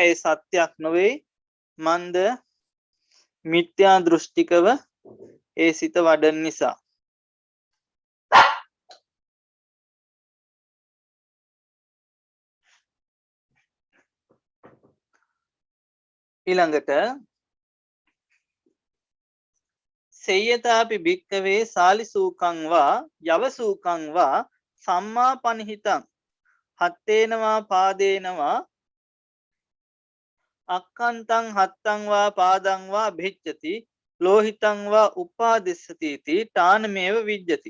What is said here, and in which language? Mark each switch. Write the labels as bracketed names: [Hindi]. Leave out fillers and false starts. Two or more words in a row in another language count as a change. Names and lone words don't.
[Sinhala] ඒ සත්‍යයක් නොවේ. මන්ද මිත්‍යා දෘෂ්ටිකව ඒ සිත වඩන නිසා. [Pali] ඊළඟට සේයතාපි භික්කවේ සාලිසූකං වා යවසූකං වා සම්මා පනිහිතං හත්තේනවා පාදේනවා අක්කන්තං හත්තං වා පාදං වා භිච්ඡති ලෝහිතං වා උපාදිස්සති ති තානමේව විජ්ජති